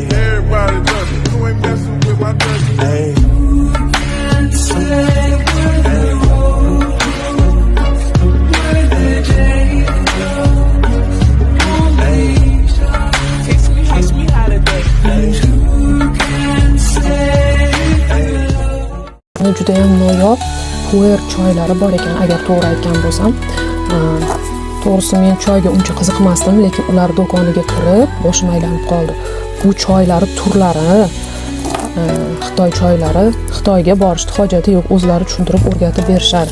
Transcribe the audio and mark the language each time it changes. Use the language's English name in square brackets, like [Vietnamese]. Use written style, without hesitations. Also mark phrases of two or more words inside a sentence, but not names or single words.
[English] Everybody does it. You ain't messing with my cousin. Hey. Teach me how to duck. [Uzbek] Juda ham noyob puer choylari bor ekan, agar to'g'ri aytgan bo'lsam. To'g'risi men choyga uncha qiziqmasdim, lekin ular do'koniga kirib boshim aylanib qoldi. Bu choylari turlari, Xitoy choylari, Xitoyga borishni hojati yo'q, o'zlari tushuntirib o'rgatib berishar.